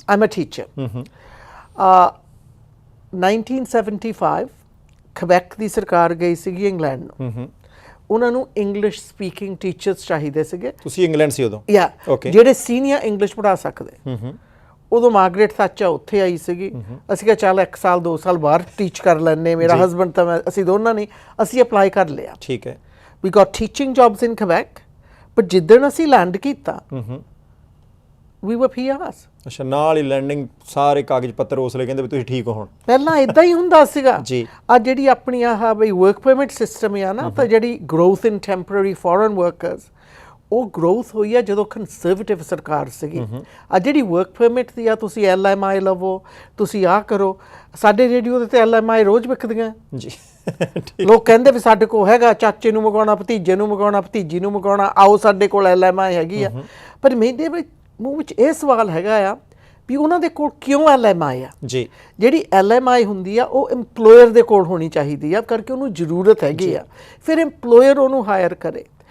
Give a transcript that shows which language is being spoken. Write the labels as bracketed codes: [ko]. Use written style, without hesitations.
[en] I am a teacher [pa] 1975 ਕਵੈਕ ਦੀ ਸਰਕਾਰ ਗਈ ਸੀਗੀ ਇੰਗਲੈਂਡ ਨੂੰ ਉਹਨਾਂ ਨੂੰ ਇੰਗਲਿਸ਼ ਸਪੀਕਿੰਗ ਟੀਚਰਸ ਚਾਹੀਦੇ ਸੀਗੇ। ਤੁਸੀਂ ਇੰਗਲੈਂਡ ਸੀ ਉਦੋਂ? ਯਾ ਜਿਹੜੇ ਸੀਨੀਅਰ ਇੰਗਲਿਸ਼ ਪੜ੍ਹਾ ਸਕਦੇ। ਉਦੋਂ ਮਾਰਗਰੇਟ ਥੈਚਰ ਉੱਥੇ ਆਈ ਸੀਗੀ ਅਸੀਂ ਕਿਹਾ ਚੱਲ 1 ਸਾਲ 2 ਸਾਲ ਬਾਹਰ ਟੀਚ ਕਰ ਲੈਂਦੇ ਮੇਰਾ ਹਸਬੈਂਡ ਤਾਂ ਮੈਂ ਅਸੀਂ ਦੋਨਾਂ ਨੇ ਅਸੀਂ ਅਪਲਾਈ ਕਰ ਲਿਆ। ਠੀਕ ਹੈ [en] we got teaching jobs in Quebec but [pa] ਜਿੱਦਣ ਅਸੀਂ ਲੈਂਡ ਕੀਤਾ [en] we were PRs। [pa] ਅੱਛਾ ਨਾਲ ਹੀ ਲੈਂਡਿੰਗ ਸਾਰੇ ਕਾਗਜ਼ ਪੱਤਰ ਉਸ ਲਈ ਕਹਿੰਦੇ ਵੀ ਤੁਸੀਂ ਠੀਕ ਹੋ ਹੁਣ। ਪਹਿਲਾਂ ਇਦਾਂ ਹੀ ਹੁੰਦਾ ਸੀਗਾ ਜੀ ਆ ਜਿਹੜੀ ਆਪਣੀ ਆਹ ਬਈ ਵਰਕ ਪਰਮਿਟ ਸਿਸਟਮ ਆ ਨਾ ਤਾਂ ਜਿਹੜੀ [en] growth in temporary foreign workers [pa] ਉਹ ਗਰੋਥ ਹੋਈ ਆ ਜਦੋਂ ਕੰਜ਼ਰਵੇਟਿਵ ਸਰਕਾਰ ਸੀਗੀ। ਆ ਜਿਹੜੀ ਵਰਕ ਪਰਮਿਟ ਦੀ ਆ ਤੁਸੀਂ LMI ਲਵੋ ਤੁਸੀਂ ਆ ਕਰੋ ਸਾਡੇ ਰੇਡੀਓ ਦੇ ਤੇ LMI ਰੋਜ਼ ਵਿਕਦੀਆਂ ਜੀ ਲੋਕ ਕਹਿੰਦੇ ਵੀ ਸਾਡੇ ਕੋਲ ਹੈਗਾ ਚਾਚੇ ਨੂੰ ਮੰਗਾਉਣਾ ਭਤੀਜੇ ਨੂੰ ਮੰਗਾਉਣਾ ਭਤੀਜੀ ਨੂੰ ਮੰਗਾਉਣਾ ਆਓ ਸਾਡੇ ਕੋਲ LMI ਹੈਗੀ ਆ ਪਰ ਮੇਰੇ ਮੂੰਹ ਵਿੱਚ ਇਹ ਸਵਾਲ ਹੈਗਾ ਆ ਵੀ ਉਹਨਾਂ ਦੇ ਕੋਲ ਕਿਉਂ LMI ਆ ਜੀ ਜਿਹੜੀ LMI ਹੁੰਦੀ ਆ ਉਹ ਇੰਪਲੋਇਰ ਦੇ ਕੋਲ ਹੋਣੀ ਚਾਹੀਦੀ ਆ ਕਰਕੇ ਉਹਨੂੰ ਜ਼ਰੂਰਤ ਹੈਗੀ ਆ ਫਿਰ ਇੰਪਲੋਇਰ ਉਹਨੂੰ ਹਾਇਰ ਕਰੇ।